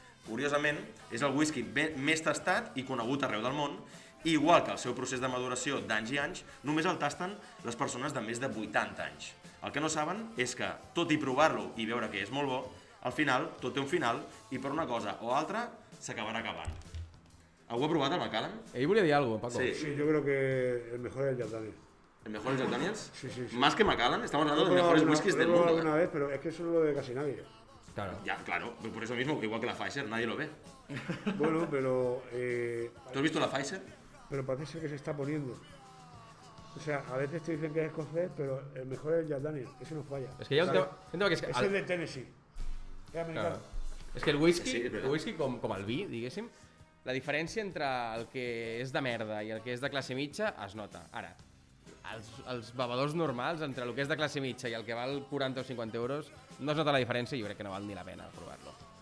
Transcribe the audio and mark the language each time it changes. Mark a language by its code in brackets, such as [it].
[ca] Curiosament, és el whisky més tastat i conegut arreu del món, i igual que el seu procés de maduració d'anys i anys, només el tasten les persones de més de 80 anys. El que no saben és que, tot i provar-lo i veure que és molt bo, al final, tot té un final, i per una cosa o altra, s'acabarà acabant. Algú ha provat el Macallan? Ell volia dir alguna cosa, Paco. Sí. [es] Sí, yo creo que el mejor es el Jack Daniels. ¿El mejor es Jack Daniels? Sí. ¿Más que Macallan? Estamos hablando de Lo he los mejores probado whiskies del lo he probado mundo. alguna vez, pero es que eso no lo ve casi nadie. Claro. Ya, claro, por eso mismo, igual que la Pfizer, nadie lo ve. Bueno, pero ¿Tú has visto la Pfizer? parece ser que se está poniendo. O sea, a veces te dicen que es escocés, pero el mejor es el Jack Daniels, ese no falla. [ca] És que hi ha un tema que és que... [es] Es el de Tennessee. Es americano. [ca] Claro. És que el whisky, Sí, és veritat. com el vi, diguéssim, la diferència entre el que és de merda i el que és de classe mitja es nota. Ara, els bevedors normals, entre el que és de classe mitja i el que val 40 o 50 euros, no es nota la diferència i jo crec que no val ni la pena provar-lo.